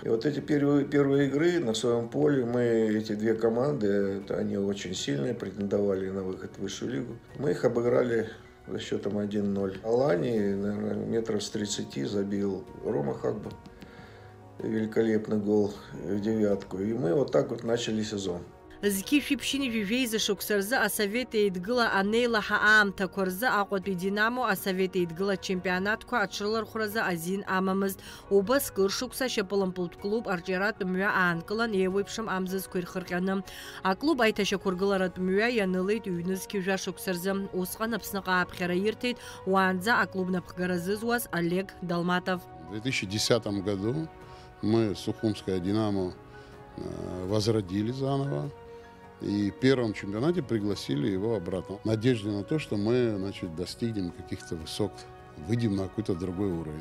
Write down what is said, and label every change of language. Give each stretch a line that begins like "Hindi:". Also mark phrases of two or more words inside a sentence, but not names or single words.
Russian: И вот эти первые игры на своем поле, эти 2 команды, они очень сильные, претендовали на выход в высшую лигу. Мы их обыграли за счетом 1-0. Алании, наверное, метров с 30 забил Рома Хагба. Великолепный гол в 9-ку. И мы вот так вот начали сезон.
Abkhazian: Зқьышәиԥшьыни жәижәеиза шықәса рзы асовет еидгыла анеилаҳа аамҭақәа рзы Аҟәатәи «Динамо» асовет еидгыла ачемпионатқәа аҽрылархәразы азин амамызт. Убаск ршықәса ашьапылампылтә клуб арҿиаратә мҩа аанкылан еиуеиԥшым амзызқәа ирхырҟьаны. Аклуб аиҭашьақәыргыларатә мҩа ианылеит ҩны зқьыжәа шықәса рзы. Усҟан Аԥсныҟа ааԥхьара ирҭеит уаанӡа аклуб напхгара зызуаз Олег Долматов.
Russian: В 2010 году мы Сухумское «Динамо» возродили заново. И в первом чемпионате пригласили его обратно. В надежде на то, что мы, достигнем каких-то высот, выйдем на какой-то другой уровень.